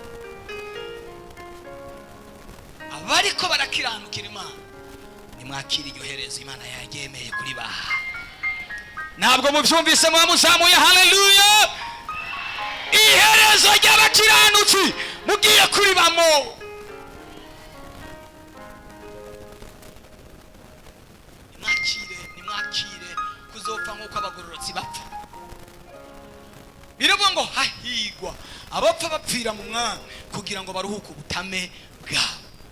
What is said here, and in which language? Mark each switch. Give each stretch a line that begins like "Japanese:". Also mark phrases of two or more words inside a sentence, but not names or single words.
Rundi: Abariko barakiranukira Imana nimwakira iryo herezo Imana yagemeye kuri baha. Ntabwo mubyumvise muzamuye haleluya. Iherezo ry'abakiranutsi mugiye kuri bamo. Nimwakire kuzopfa nk'uko abagororotsi bapfa. Biravuga ngo hahigwa abapfa bapfira mu mwami kugira ngo baruhuke ubutame bwabo.